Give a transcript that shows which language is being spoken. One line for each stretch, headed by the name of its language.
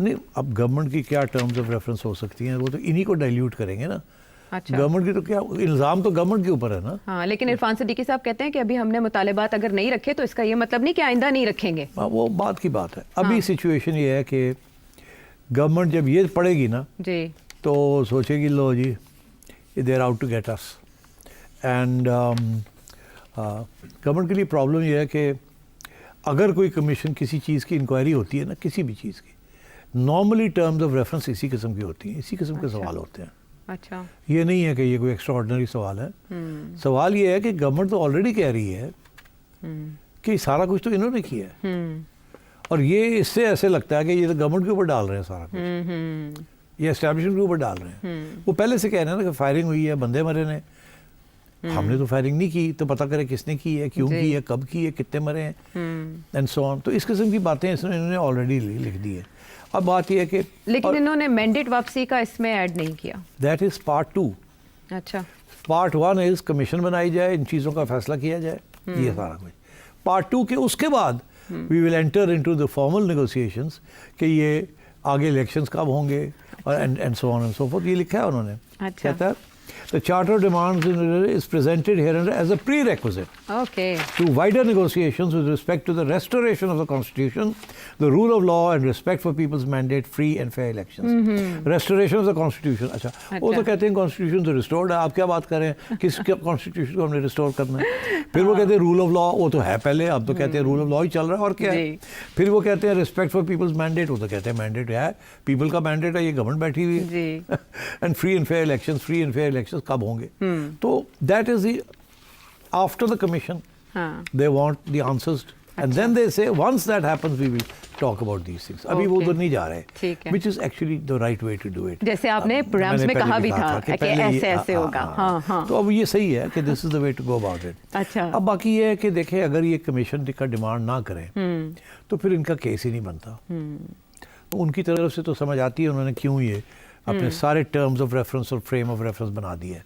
Urdu: نہیں, اب گورنمنٹ کی کیا ٹرمز آف ریفرنس ہو سکتی ہیں, وہ تو انہی کو ڈائلیوٹ کریں گے نا. گورنمنٹ کی تو کیا الزام تو گورنمنٹ کے اوپر ہے نا. ہاں, لیکن عرفان صدیقی صاحب کہتے ہیں کہ ابھی ہم نے مطالبات اگر نہیں رکھے تو اس کا یہ مطلب نہیں کہ آئندہ نہیں رکھیں گے. وہ بات کی بات ہے. ابھی سچویشن یہ ہے کہ گورنمنٹ جب یہ پڑے گی نا جی تو سوچے گی لو جی
English: They are out to get us.
Urdu: And government کے لیے پرابلم یہ ہے کہ اگر کوئی کمیشن کسی چیز کی انکوائری ہوتی ہے نا, کسی بھی چیز کی, نارملی ٹرمز آف ریفرنس اسی قسم کی ہوتی ہیں, اسی قسم کے سوال ہوتے ہیں. اچھا, یہ نہیں ہے کہ یہ کوئی ایکسٹرا آرڈنری سوال ہے. سوال یہ ہے کہ گورنمنٹ تو آلریڈی کہہ رہی ہے کہ سارا کچھ تو انہوں نے کیا ہے, اور یہ اس سے ایسے لگتا ہے کہ یہ تو گورنمنٹ کے اوپر ڈال رہے ہیں سارا کچھ, یہ اسٹیبلشمنٹ کے اوپر ڈال رہے ہیں. وہ پہلے سے کہہ رہے ہیں نا کہ فائرنگ ہوئی ہے, بندے مرے نے, ہم نے تو فائرنگ نہیں کی, تو پتہ کرے کس نے کی ہے, کیوں کی ہے, کب کی ہے, کتنے مرے ہیں,
English: And so on.
Urdu: تو اس قسم کی باتیں انہوں نے آلریڈی لکھ دی ہے. اب بات یہ ہے کہ لیکن انہوں نے مینڈیٹ واپسی کا اس میں ایڈ نہیں کیا.
English: That is part 2.
Urdu: اچھا, پارٹ 1 از کمیشن بنائی جائے, ان چیزوں کا فیصلہ کیا جائے, یہ سارا کچھ. پارٹ 2 کے اس کے بعد
English: we will enter into the formal negotiations
Urdu: کہ یہ آگے الیکشنز کب ہوں گے, اور
English: And so on and so forth.
Urdu: یہ لکھا ہے انہوں نے. کہتا ہے
English: The Charter of Demands is presented hereunder as a prerequisite to wider negotiations with respect to the restoration of the Constitution, the rule of law and respect for people's mandate, free and fair elections. Restoration of the Constitution.
Urdu: اچھا, وہ تو کہتے ہیں Constitution تو restored ہے, آپ کیا بات کر رہے ہیں, کس Constitution کو ہم نے restore کرنا ہے. پھر وہ کہتے ہیں rule of law, وہ تو ہے پہلے, اب تو کہتے ہیں rule of law ہی چل رہا ہے, اور کیا ہے. پھر وہ کہتے ہیں
English: respect for people's mandate,
Urdu: وہ تو کہتے ہیں mandate ہے, people کا mandate ہے, یہ گورنمنٹ بیٹھی ہوئی ہے.
English: And free and fair elections, free and fair elections
Urdu: کب ہوں گے.
English: تو that is the after the commission they want the answers, and then they say once that happens we will talk about these things.
Urdu: ابھی وہ ادھر نہیں جا رہے,
English: Which is actually the right way to do it.
Urdu: جیسے آپ نے پروگرامز میں کہا بھی تھا کہ ایسے ایسے ہوگا. ہاں, تو اب یہ صحیح ہے کہ
English: This is the way to go about it.
Urdu: اچھا, اب باقی یہ ہے کہ دیکھیں اگر یہ کمیشن کا ڈیمانڈ نہ کریں تو پھر ان کا کیس ہی نہیں بنتا. ان کی طرف سے تو سمجھ آتی ہے انہوں نے کیوں یہ اپنے سارے ٹرمز آف ریفرنس اور فریم آف ریفرنس بنا دیے.